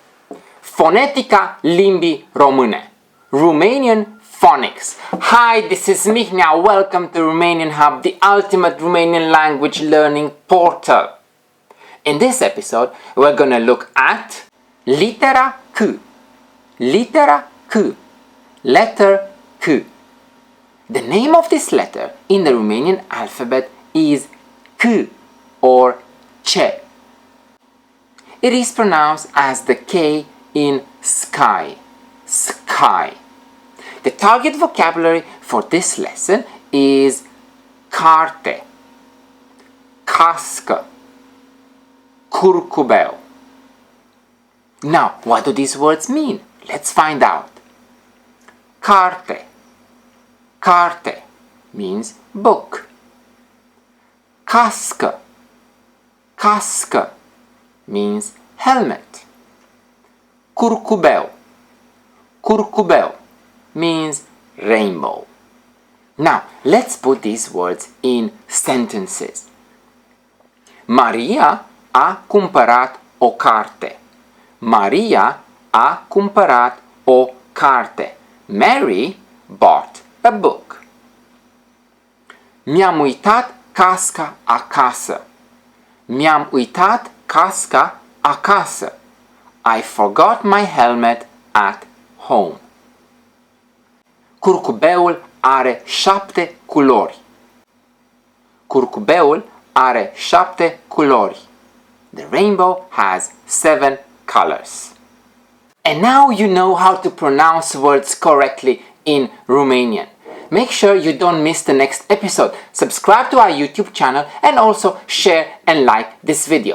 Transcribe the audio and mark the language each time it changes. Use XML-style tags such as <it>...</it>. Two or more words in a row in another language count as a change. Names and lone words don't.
<ro>Fonetica limbii române.</ro> <en>Romanian Phonics. Hi, this is Mihnea. Welcome to Romanian Hub, the ultimate Romanian language learning portal. In this episode, we're going to look at</en> <ro>litera C. Litera C.</ro> <en>Letter C. The name of this letter in the Romanian alphabet is C or C. It is pronounced as the K in sky. Sky. The target vocabulary for this lesson is</en> <ro>carte, cască, curcubeu.</ro> <en>Now, what do these words mean? Let's find out. Carte. Carte means book. Cască. Cască means helmet. Curcubeu. Curcubeu means rainbow. Now, let's put these words in sentences.</en> <ro>Maria a cumpărat o carte. Maria a cumpărat o carte.</ro> <en>Mary bought a book.</en> <ro>Mi-am uitat casca acasă. Mi-am uitat casca acasă.</ro> <en>I forgot my helmet at home.</en> <ro>Curcubeul are 7 culori. Curcubeul are 7 culori.</ro> <en>The rainbow has 7 colors. And now you know how to pronounce words correctly in Romanian. Make sure you don't miss the next episode. Subscribe to our YouTube channel and also share and like this video.</en>